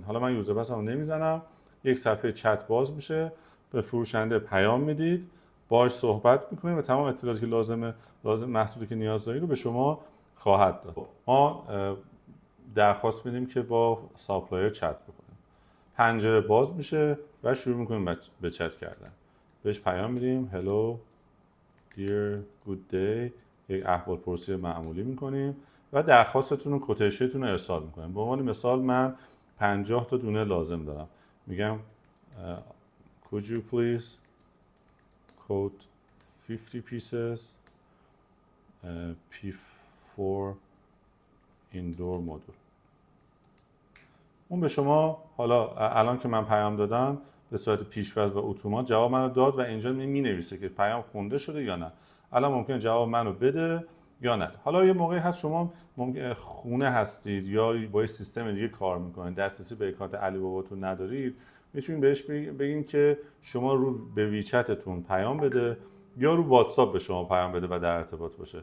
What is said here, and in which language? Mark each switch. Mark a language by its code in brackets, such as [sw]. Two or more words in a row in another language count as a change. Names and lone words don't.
[fa] حالا من یوزر پسمو نمیزنم. یک صفحه چت باز میشه، به فروشنده پیام میدید، باهاش صحبت میکنید و تمام اطلاعاتی که لازم محصولی که نیاز دارید رو به شما خواهد داد. ما درخواست میدیم که با ساپلایر چت بکنیم. پنجره باز میشه و شروع میکنیم به چت کردن. بهش پیام میدیم [en] hello dear good day، [fa] یک احوال پرسی معمولی میکنیم و درخواستتون و کوتیشنتون رو ارسال میکنیم. به عنوان مثال من 50 تا دونه لازم دارم. میگم [en] could you please quote 50 pieces P4 indoor module. [fa] اون به شما حالا الان که من پیام دادم به صورت پیش‌فرض و اتومات جواب منو داد و اینجا می‌نویسه که پیام خونده شده یا نه. الان ممکنه جواب منو بده یا نه. حالا یه موقعی هست شما خونه هستید یا با یه سیستم دیگه کار میکنید، دسترسی به اکانت علی باباتون ندارید، میتونید بهش بگین که شما رو به ویچتتون پیام بده یا رو واتساپ به شما پیام بده و در ارتباط باشه.